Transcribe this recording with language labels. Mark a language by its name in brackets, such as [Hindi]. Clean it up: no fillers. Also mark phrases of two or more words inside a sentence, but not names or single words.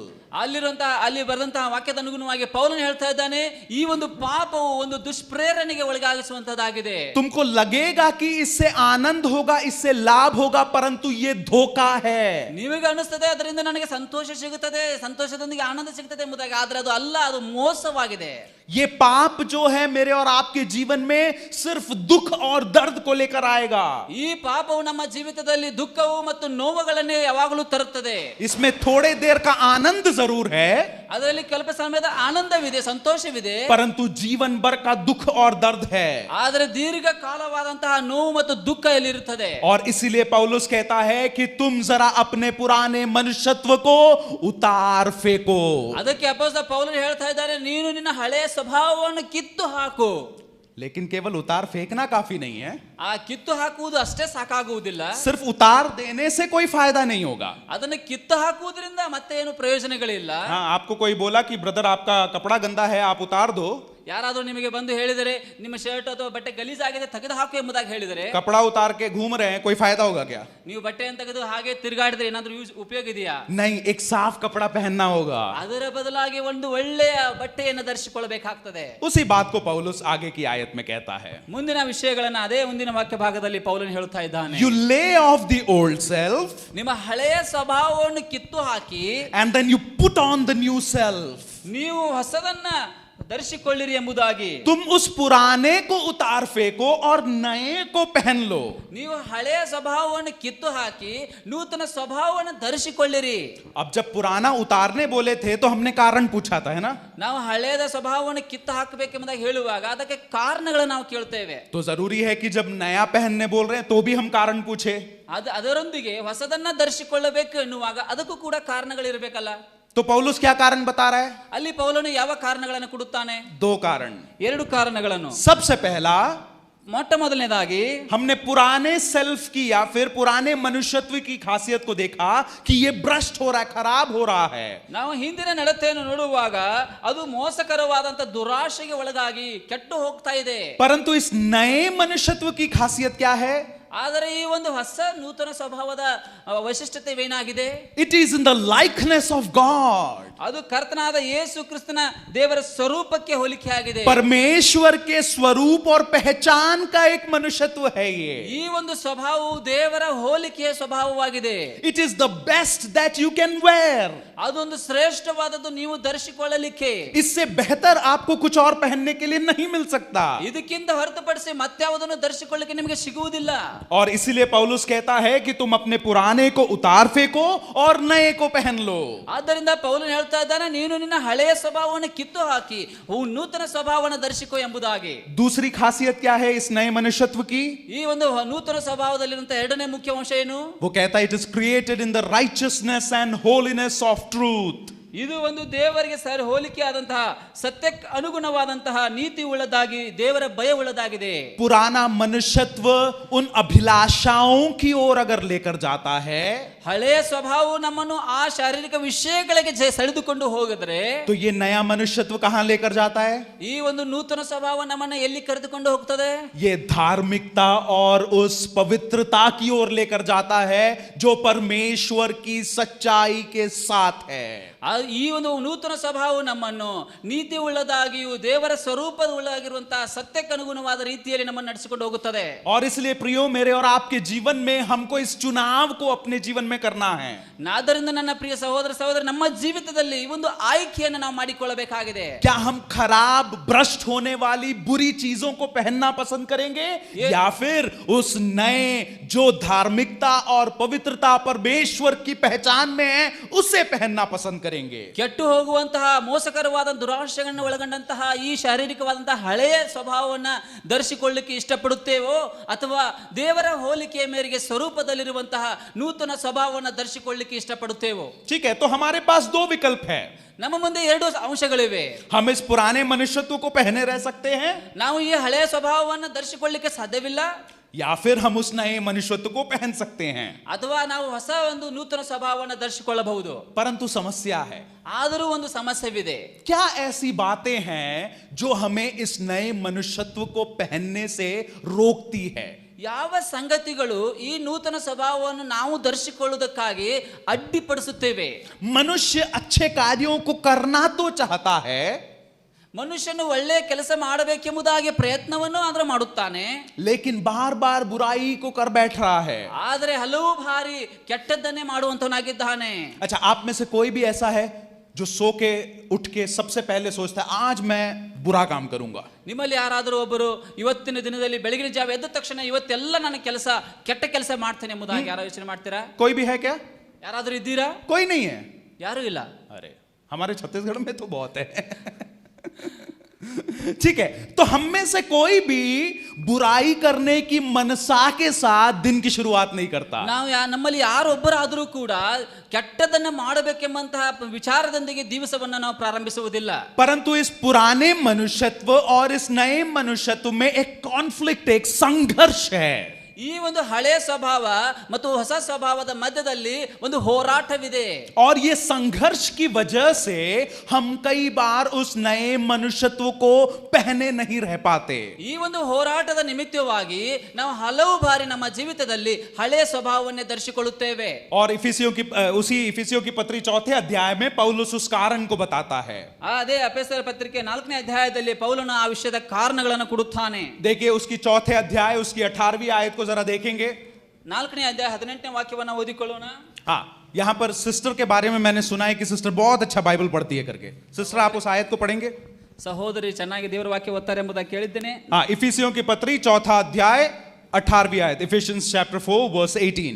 [Kannada] ಅಲ್ಲಿ ಬರೆದಂತಹ ವಾಕ್ಯದ ಅನುಗುಣವಾಗಿ ಪೌಲನು ಹೇಳ್ತಾ ಇದ್ದಾನೆ, ಈ ಒಂದು ಪಾಪವು ಒಂದು ದುಷ್ಪ್ರೇರಣೆಗೆ ಒಳಗಾಗಿಸುವಂತದ್ದಾಗಿದೆ. [Hindi] तुमको लगेगा कि इससे आनंद होगा, इससे लाभ होगा, परंतु ये धोखा है. [Kannada] ನಿಮಗೆ ಅನಿಸ್ತದೆ ಅದರಿಂದ ನನಗೆ ಸಂತೋಷ ಸಿಗುತ್ತದೆ, ಸಂತೋಷದೊಂದಿಗೆ ಆನಂದ ಸಿಗುತ್ತದೆ ಎಂಬುದಾಗಿ, ಆದ್ರೆ ಅದು ಅಲ್ಲ, ಅದು ಮೋಸವಾಗಿದೆ. [Hindi] ये पाप जो है मेरे और आपके जीवन में सिर्फ दुख और दर्द को लेकर आएगा. [Kannada] ಈ ಪಾಪವು ನಮ್ಮ ಜೀವಿತದಲ್ಲಿ ದುಃಖವು ಮತ್ತು ನೋವುಗಳನ್ನೇ ಯಾವಾಗಲೂ ತರುತ್ತದೆ. [Hindi] इसमें थोड़े देर का आनंद जरूर है, [Kannada] ಅದರಲ್ಲಿ ಸ್ವಲ್ಪ ಸಮಯದ ಆನಂದವಿದೆ, ಸಂತೋಷವಿದೆ, [Hindi] परंतु जीवन भर का दुख और दर्द है. [Kannada] ಆದರೆ ದೀರ್ಘ ಕಾಲವಾದಂತಹ ನೋವು ಮತ್ತು ದುಃಖ ಇಲ್ಲಿರುತ್ತದೆ. [Hindi] और इसीलिए पौलुस कहता है कि तुम जरा अपने पुराने मनुष्यत्व को उतार फेंको. [Kannada] ಅದಕ್ಕೆ ಅಪೊಸ್ತಲ ಪೌಲನು ಹೇಳ್ತಾ ಇದ್ದಾರೆ, ನೀನು ನಿನ್ನ ಹಳೆಯ ಸ್ವಭಾವವನ್ನು ಕಿತ್ತು ಹಾಕು. [Hindi] लेकिन केवल उतार फेंकना काफी नहीं है. [Kannada] ಆ ಕಿತ್ತು ಹಾಕುವುದು ಅಷ್ಟೇ ಸಾಕಾಗುವುದಿಲ್ಲ. [Hindi] सिर्फ उतार देने से कोई फायदा नहीं होगा. [Kannada] ಅದನ್ನು ಕಿತ್ತು ಹಾಕುವುದರಿಂದ ಮತ್ತೆ ಏನು ಪ್ರಯೋಜನಗಳಿಲ್ಲ. [Hindi] हाँ, आपको कोई बोला कि ब्रदर आपका कपड़ा गंदा है, आप उतार दो. [Kannada] ಯಾರಾದರೂ ನಿಮಗೆ ಬಂದು ಹೇಳಿದರೆ, ನಿಮ್ಮ ಶರ್ಟ್ ಅಥವಾ ಬಟ್ಟೆ ಗಲೀಜಾಗಿದೆ, ತೆಗೆದು ಹಾಕು ಎಂಬುದಾಗಿ ಹೇಳಿದರೆ, [Hindi] कपड़ा उतार के घूम रहे हैं, कोई फायदा होगा क्या? [Kannada] ನೀವು ಬಟ್ಟೆಯನ್ನು ತೆಗೆದು ಹಾಗೆ ತಿರುಗಾಡಿದ್ರೆ ಏನಾದ್ರೂ ಉಪಯೋಗ ಇದೆಯಾ? [Hindi] नहीं, एक साफ कपड़ा पहनना होगा. [Kannada] ಅದರ ಬದಲಾಗಿ ಒಂದು ಒಳ್ಳೆಯ ಬಟ್ಟೆಯನ್ನು ಧರಿಸಿಕೊಳ್ಳಬೇಕಾಗ್ತದೆ. [Hindi] उसी बात को पौलुस आगे की आयत में कहता है. [Kannada] ಮುಂದಿನ ವಿಷಯಗಳನ್ನ ಅದೇ ಮುಂದಿನ ವಾಕ್ಯ ಭಾಗದಲ್ಲಿ ಪೌಲನು ಹೇಳ್ತಾ ಇದ್ದಾನೆ. [English] You lay off the old self [Kannada] ನಿಮ್ಮ ಹಳೆಯ ಸ್ವಭಾವವನ್ನು ಕಿತ್ತು ಹಾಕಿ, [English] and then you put on the new self. [Kannada] ನೀವು ಹೊಸದನ್ನ ಧರಿಸಿಕೊಳ್ಳಿರಿ ಎಂಬುದಾಗಿ. [Hindi] तुम उस पुराने को उतार फेंको और नए को पहन लो. [Kannada] ನೀವು ಹಳೆಯ ಸ್ವಭಾವವನ್ನು ಕಿತ್ತು ಹಾಕಿ ನೂತನ ಸ್ವಭಾವವನ್ನು ಧರಿಸಿಕೊಳ್ಳಿರಿ. [Hindi] अब जब पुराना उतारने बोले थे तो हमने कारण पूछा था, है ना? [Kannada] ನಾವು ಹಳೆಯದ ಸ್ವಭಾವವನ್ನು ಕಿತ್ತು ಹಾಕಬೇಕೆಂಬುದಾಗಿ ಹೇಳುವಾಗ ಅದಕ್ಕೆ ಕಾರಣಗಳನ್ನು ನಾವು ಕೇಳ್ತೇವೆ. [Hindi] तो जरूरी है कि जब नया पहनने बोल रहे हैं तो भी हम कारण पूछे. [Kannada] ಅದರೊಂದಿಗೆ ಹೊಸದನ್ನ ಧರಿಸಿಕೊಳ್ಳಬೇಕು ಎನ್ನುವಾಗ ಅದಕ್ಕೂ ಕೂಡ ಕಾರಣಗಳಿರಬೇಕಲ್ಲ. [Hindi] तो पौलुस क्या कारण बता रहा है? [Kannada] ಅಲ್ಲಿ ಪೌಲನು ಯಾವ ಕಾರಣಗಳನ್ನು ಕೊಡುತ್ತಾನೆ? [Hindi] 2 कारण. [Kannada] 2 ಕಾರಣಗಳನ್ನು. [Hindi] सबसे पहला, [Kannada] ಮೊಟ್ಟ ಮೊದಲನೇದಾಗಿ [Hindi] हमने पुराने सेल्फ की या फिर पुराने मनुष्यत्व की खासियत को देखा कि ये भ्रष्ट हो रहा है, खराब हो रहा है. [Kannada] ನಾವು ಹಿಂದಿನ ನಡತೆಯನ್ನು ನೋಡುವಾಗ ಅದು ಮೋಸಕರವಾದಂತ ದುರಾಶೆಗೆ ಒಳಗಾಗಿ ಕೆಟ್ಟು ಹೋಗ್ತಾ ಇದೆ. [Hindi] परंतु इस नए मनुष्यत्व की खासियत क्या है? [Kannada] ಆದರೆ ಈ ಒಂದು ಹೊಸ ನೂತನ ಸ್ವಭಾವದ ವೈಶಿಷ್ಟ್ಯತೆವೇನಾಗಿದೆ? [English] It is in the likeness of God. [Kannada] ಅದು ಕರ್ತನಾದ ಯೇಸು ಕ್ರಿಸ್ತನ ದೇವರ ಸ್ವರೂಪಕ್ಕೆ ಹೋಲಿಕೆ ಆಗಿದೆ. [Hindi] परमेश्वर के स्वरूप और पहचान का एक मनुष्यत्व है ये. [Kannada] ಈ ಒಂದು ಸ್ವಭಾವವು ದೇವರ ಹೋಲಿಕೆಯ ಸ್ವಭಾವವಾಗಿದೆ. [English] It is the best that you can wear. [Kannada] ಅದೊಂದು ಶ್ರೇಷ್ಠವಾದದ್ದು ನೀವು ಧರಿಸಿಕೊಳ್ಳಲಿಕ್ಕೆ. [Hindi] इससे बेहतर आपको कुछ और पहनने के लिए नहीं मिल सकता. [Kannada] ಇದಕ್ಕಿಂತ ಹೊರತುಪಡಿಸಿ ಮತ್ಯಾವುದನ್ನು ಧರಿಸಿಕೊಳ್ಳಲಿಕ್ಕೆ ನಿಮಗೆ ಸಿಗುವುದಿಲ್ಲ. [Hindi] और इसीलिए पौलुस कहता है कि तुम अपने पुराने को उतार फेंको और नए को पहन लो. [Kannada] ಆದ್ದರಿಂದ ಪೌಲನು ಹೇಳ್ತಾ ಇದ್ದಾನೆ, ನೀನು ನಿನ್ನ ಹಳೆಯ ಸ್ವಭಾವವನ್ನು ಕಿತ್ತು ಹಾಕಿ ನೂತನ ಸ್ವಭಾವವನ್ನು ಧರಿಸಿಕೋ ಎಂಬುದಾಗಿ. [Hindi] दूसरी खासियत क्या है इस नए मनुष्यत्व की? [Kannada] ಈ ಒಂದು ನೂತನ ಸ್ವಭಾವದಲ್ಲಿರುವಂತಹ ಎರಡನೇ ಮುಖ್ಯ ಅಂಶ ಏನು? [Hindi] वो कहता है [English] It is created in the righteousness and holiness of truth. [Kannada] ಇದು ಒಂದು ದೇವರಿಗೆ ಸರಿ ಹೋಲಿಕೆ ಆದಂತಹ ಸತ್ಯಕ್ಕೆ ಅನುಗುಣವಾದಂತಹ ನೀತಿ ಉಳ್ಳದಾಗಿ ದೇವರ ಭಯ ಉಳ್ಳದಾಗಿದೆ. [Hindi] पुराना मनुष्यत्व उन अभिलाषाओं की ओर अगर लेकर जाता है, [Kannada] ಹಳೆಯ ಸ್ವಭಾವವು ನಮ್ಮನ್ನು ಆ ಶಾರೀರಿಕ ವಿಷಯಗಳಿಗೆ ಸೆಳೆದುಕೊಂಡು ಹೋಗಿದ್ರೆ, [Hindi] तो ये नया मनुष्यत्व कहां लेकर जाता है? [Kannada] ಈ ಒಂದು ನೂತನ ಸ್ವಭಾವ ನಮ್ಮನ್ನು ಎಲ್ಲಿ ಕರೆದುಕೊಂಡು ಹೋಗ್ತದೆ? [Hindi] ये धार्मिकता और उस पवित्रता की ओर लेकर जाता है जो परमेश्वर की सच्चाई के साथ है. [Kannada] ಈ ಒಂದು ನೂತನ ಸ್ವಭಾವ ನಮ್ಮನ್ನು ನೀತಿ ಉಳ್ಳದಾಗಿಯೂ ದೇವರ ಸ್ವರೂಪ ಉಳ್ಳಾಗಿರುವಂತಹ ಸತ್ಯಕ್ಕೆ ಅನುಗುಣವಾದ ರೀತಿಯಲ್ಲಿ ನಮ್ಮನ್ನು ನಡೆಸಿಕೊಂಡು ಹೋಗುತ್ತದೆ. [Hindi] और इसलिए प्रियो मेरे और आपके जीवन में हमको इस चुनाव को अपने जीवन में करना है. [Kannada] ಆದ್ದರಿಂದ ನನ್ನ ಪ್ರಿಯ ಸಹೋದರ ಸಹೋದರಿ, ನಮ್ಮ ಜೀವಿತದಲ್ಲಿ ಈ ಒಂದು ಆಯ್ಕೆಯನ್ನು ನಾವು ಮಾಡಿಕೊಳ್ಳಬೇಕಾಗಿದೆ. [Hindi] क्या हम खराब भ्रष्ट होने वाली बुरी चीजों को पहनना पसंद करेंगे या फिर उस नए जो धार्मिकता और पवित्रता परमेश्वर की पहचान में है उसे पहनना पसंद करेंगे? [Kannada] ಕೆಟ್ಟು ಹೋಗುವಂತಹ ಮೋಸಕರವಾದ ದುರಾಶೆಗಳನ್ನು ಒಳಗೊಂಡಂತಹ ಈ ಶಾರೀರಿಕವಾದಂತಹ ಹಳೆಯ ಸ್ವಭಾವವನ್ನ ಧರಿಸಿಕೊಳ್ಳಲಿಕ್ಕೆ ಇಷ್ಟಪಡುತ್ತೇವೋ ಅಥವಾ ದೇವರ ಹೋಲಿಕೆಯ ಮೇರೆಗೆ ಸ್ವರೂಪದಲ್ಲಿರುವಂತಹ ನೂತನ ಸ್ವಭಾವವನ್ನು ಧರಿಸಿಕೊಳ್ಳಲಿಕ್ಕೆ ಇಷ್ಟಪಡುತ್ತೇವೋ? [Hindi] ठीक है, तो हमारे पास दो विकल्प है. [Kannada] ನಮ್ಮ ಮುಂದೆ ಎರಡು ಅಂಶಗಳಿವೆ. [Hindi] हम इस पुराने मनुष्यत्व को पहने रह सकते हैं [Kannada] ನಾವು ಈ ಹಳೆಯ ಸ್ವಭಾವವನ್ನು ಧರಿಸಿಕೊಳ್ಳಲಿಕ್ಕೆ ಸಾಧ್ಯವಿಲ್ಲ, [Hindi] या फिर हम उस नए मनुष्यत्व को पहन सकते हैं. [Kannada] ಅಥವಾ ನಾವು ಹೊಸ ಒಂದು ನೂತನ ಸ್ವಭಾವವನ್ನು ಧರಿಸಿಕೊಳ್ಳಬಹುದು. [Hindi] परंतु समस्या है, [Kannada] ಆದರೂ ಒಂದು ಸಮಸ್ಯೆವಿದೆ. [Hindi] क्या ऐसी बातें हैं जो हमें इस नए मनुष्यत्व को पहनने से रोकती है? [Kannada] ಯಾವ ಸಂಗತಿಗಳು ಈ ನೂತನ ಸ್ವಭಾವವನ್ನು ನಾವು ಧರಿಸಿಕೊಳ್ಳುವುದಕ್ಕಾಗಿ ಅಡ್ಡಿಪಡಿಸುತ್ತೇವೆ? [Hindi] मनुष्य अच्छे कार्यों को करना तो चाहता है, [Kannada] ಮನುಷ್ಯನು ಒಳ್ಳೆಯ ಕೆಲಸ ಮಾಡಬೇಕೆಂಬುದಾಗಿ ಪ್ರಯತ್ನವನ್ನು ಆದ್ರೆ ಮಾಡುತ್ತಾನೆ, [Hindi] लेकिन बार बार बुराई को कर बैठ रहा है. [Kannada] ಆದರೆ ಹಲವು ಬಾರಿ ಕೆಟ್ಟದ್ದನ್ನೇ ಮಾಡುವಂತವನಾಗಿದ್ದಾನೆ. [Hindi] अच्छा, आप में से कोई भी ऐसा है जो सो के उठ के सबसे पहले सोचता है आज मैं बुरा काम करूंगा? [Kannada] ನಿಮ್ಮಲ್ಲಿ ಯಾರಾದರೂ ಒಬ್ಬರು ಇವತ್ತಿನ ದಿನದಲ್ಲಿ ಬೆಳಗಿನ ಜಾವ ಎದ್ದ ತಕ್ಷಣ ಇವತ್ತೆಲ್ಲ ನನ್ನ ಕೆಲಸ ಕೆಟ್ಟ ಕೆಲಸ ಮಾಡ್ತೇನೆ ಎಂಬುದಾಗಿ ಯಾರು ಯೋಚನೆ ಮಾಡ್ತೀರಾ? [Hindi] कोई भी है क्या? [Kannada] ಯಾರಾದರೂ ಇದ್ದೀರಾ? [Hindi] कोई नहीं है. [Kannada] ಯಾರೂ ಇಲ್ಲ. [Hindi] अरे हमारे छत्तीसगढ़ में तो बहुत है. ठीक है, तो हम में से कोई भी बुराई करने की मनसा के साथ दिन की शुरुआत नहीं करता. [Kannada] ನಾವು ನಮ್ಮಲ್ಲಿ ಯಾರೊಬ್ಬರಾದರೂ ಕೂಡ ಕೆಟ್ಟದನ್ನ ಮಾಡಬೇಕೆಂಬಂತಹ ವಿಚಾರದೊಂದಿಗೆ ದಿವಸವನ್ನ ನಾವು ಪ್ರಾರಂಭಿಸುವುದಿಲ್ಲ. [Hindi] परंतु इस पुराने मनुष्यत्व और इस नए मनुष्यत्व में एक कॉन्फ्लिक्ट, एक संघर्ष है. [Kannada] ಈ ಒಂದು ಹಳೆಯ ಸ್ವಭಾವ ಮತ್ತು ಹೊಸ ಸ್ವಭಾವದ ಮಧ್ಯದಲ್ಲಿ ಒಂದು ಹೋರಾಟವಿದೆ. [Hindi] और ये संघर्ष की वजह से हम कई बार उस नए मनुष्यत्व को पहने नहीं रह पाते. [Kannada] ಈ ಒಂದು ಹೋರಾಟದ ನಿಮಿತ್ತವಾಗಿ ನಾವು ಹಲವು ಬಾರಿ ನಮ್ಮ ಜೀವಿತದಲ್ಲಿ ಹಳೆಯ ಸ್ವಭಾವವನ್ನೇ ಧರಿಸಿಕೊಳ್ಳುತ್ತೇವೆ. [Hindi] और उसी इफिसियों की पत्री 4 अध्याय में पौलुस उस कारण को बताता है. [Kannada] ಅದೇ ಎಫೆಸರ ಪತ್ರಿಕೆ 4ನೇ ಅಧ್ಯಾಯದಲ್ಲಿ ಪೌಲನು ಆ ವಿಷಯದ ಕಾರಣಗಳನ್ನು ಕೊಡುತ್ತಾನೆ. [Hindi] देखिए उसकी 4 अध्याय उसकी 18वीं आयत को जरा देखेंगे. [Kannada] 4ನೇ ಅಧ್ಯಾಯ 18ನೇ ವಾಕ್ಯವನ್ನು ಓದಿಕೊಳ್ಳೋಣ. [Hindi] हाँ, यहाँ पर सिस्टर के बारे में मैंने सुना है कि सिस्टर बहुत अच्छा बाइबल पढ़ती है करके. सिस्टर आप उस आयत को पढ़ेंगे? [Kannada] ಸಹೋದರಿ ಚೆನ್ನಾಗಿ ದೇವರ ವಾಕ್ಯ ಓದ್ತಾರೆ ಎಂಬುದಾಗಿ ಕೇಳಿದ್ದೇನೆ. [Hindi] हाँ, इफिसियों की पत्री 4 अध्याय 18वीं आयत, [English] Ephesians chapter 4 verse 18.